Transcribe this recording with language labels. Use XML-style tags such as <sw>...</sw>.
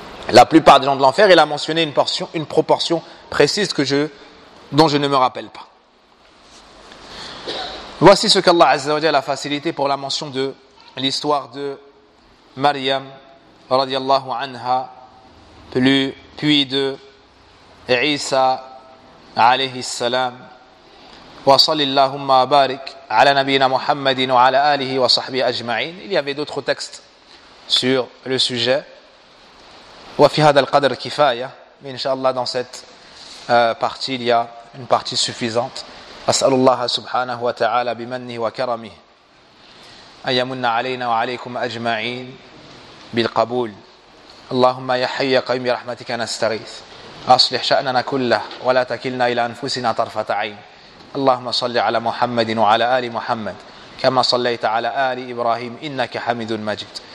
<fr>La plupart des gens de l'enfer, il a mentionné une proportion précise que je dont je ne me rappelle pas. Voici ce qu'Allah Azza wa Jalla a facilité pour la mention de l'histoire de Maryam radiallahu anha, puis de Isa alayhi salam.</fr> <ar>وصلى اللهم بارك على نبينا محمد وعلى آله وصحبه أجمعين.</ar> <fr>Il y avait d'autres textes sur le sujet.</fr> <ar>وفي هذا القدر كفاية.</ar> <fr>Mais inshallah dans cette partie il y a une partie suffisante.</fr> <ar>أسأل الله سبحانه وتعالى بمنه وكرمه أن يمن علينا وعليكم أجمعين بالقبول. اللهم يا حي يا قيوم برحمتك نستغيث. أصلح شأننا كله ولا تكلنا إلى أنفسنا طرفة عين. اللهم صل على محمد وعلى آل محمد كما صليت على آل إبراهيم إنك حميد مجيد.</ar>